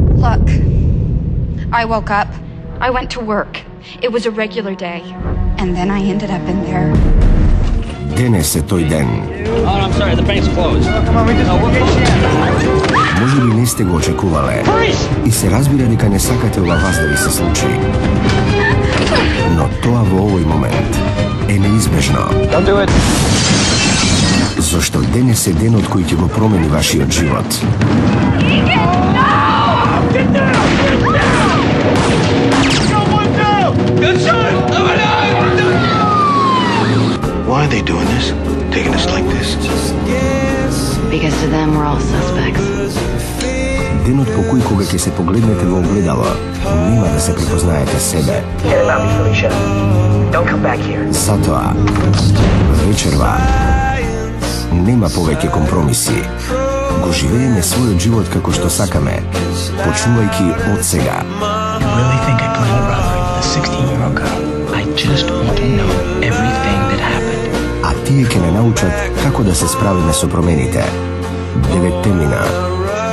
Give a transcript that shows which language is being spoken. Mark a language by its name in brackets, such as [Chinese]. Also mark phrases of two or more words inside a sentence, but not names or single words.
[English] Look, I woke up, I went to work. It was a regular day. And then I ended up in there. [Macedonian] Denese той ден. [English] Oh, I'm sorry, the bank's closed. [Macedonian] Може би не сте го очекувале и се разбира дека не сакате ова вас да ви се случи. Но тоа во овој момент е неизбежно. [English] Don't do it. [Macedonian] Зошто денес е денот кој ќе го промени вашиот живот. [English] Why are they doing this? Taking us like this? Because to them we're all suspects. [Macedonian] Денот по кој кога ќе се погледнете во огледало, нема да се препознаете себе. Затоа, вечерва, нема повеќе компромиси. Го живееме својот живот како што сакаме, почнувајќи од сега. [English] You really think I play my brother, the 16-year-old girl? I just want to know everything that happened. [Macedonian] А тие ќе не научат како да се справиме со промените. 9 мина